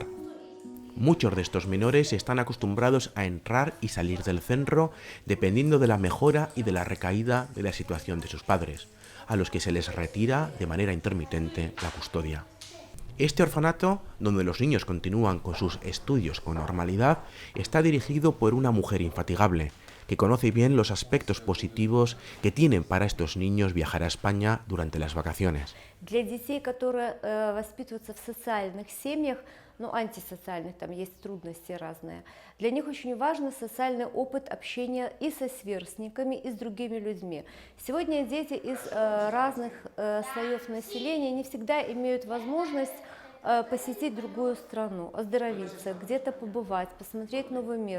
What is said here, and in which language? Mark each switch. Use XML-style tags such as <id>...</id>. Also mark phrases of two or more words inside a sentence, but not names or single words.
<es>Muchos de estos menores están acostumbrados a entrar y salir del centro dependiendo de la mejora y de la recaída de la situación de sus padres, a los que se les retira de manera intermitente la custodia. Este orfanato, donde los niños continúan con sus estudios con normalidad, está dirigido por una mujer infatigable, que conoce bien los aspectos positivos que tienen para estos niños viajar a España durante las vacaciones.</es> <ru>Для детей, которые воспитываются в социальных семьях, ну, антисоциальных, там есть трудности разные, для них очень важен социальный опыт общения и со сверстниками, и с другими людьми. Сегодня дети из разных слоев населения не всегда имеют возможность посетить другую страну, оздоровиться, где-то побывать, посмотреть новый мир.</ru>